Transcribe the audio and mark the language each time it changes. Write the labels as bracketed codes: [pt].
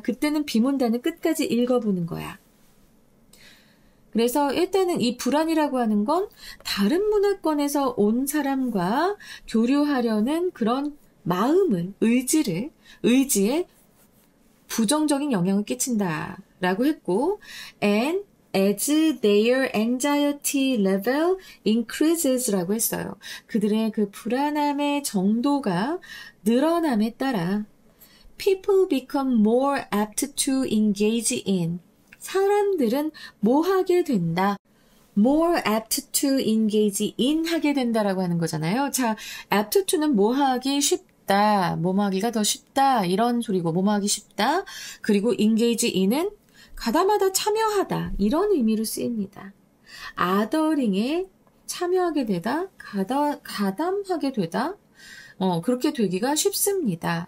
[ko] 그때는 B문단을 끝까지 읽어보는 거야. 그래서 일단은 이 불안이라고 하는 건 다른 문화권에서 온 사람과 교류하려는 그런 마음을, 의지에 부정적인 영향을 끼친다라고 했고, [en] and as their anxiety level increases라고 [ko] 했어요. 그들의 그 불안함의 정도가 늘어남에 따라 [en] People become more apt to engage in. [ko] 사람들은 뭐 하게 된다. [en] more apt to engage in [ko] 하게 된다라고 하는 거잖아요. 자, apt to는 뭐 하기 쉽다, 뭐 하기가 더 쉽다 이런 소리고 뭐 하기 쉽다. 그리고 engage in은 가담하다, 참여하다 이런 의미로 쓰입니다. athering에 참여하게 되다, 가담하게 되다, 그렇게 되기가 쉽습니다.